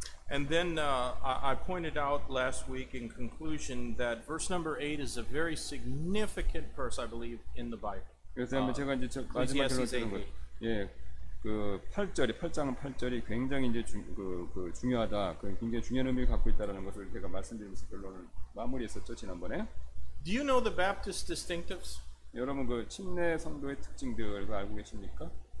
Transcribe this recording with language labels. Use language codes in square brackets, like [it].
[en] And then I pointed out last week in conclusion that verse number 8 is a very significant verse, I believe, in the Bible. [ko] 그래서 제가 이제 마지막으로 들은 거, 예, 그 8장은 8절이 굉장히 이제 중요하다, 굉장히 중요한 의미를 갖고 있다라는 것을 제가 말씀드리면서 결론을 마무리했었죠 지난번에. [en] Do you know the Baptist distinctives? [ko] 여러분 그 침례 성도의 특징들 알고 계십니까?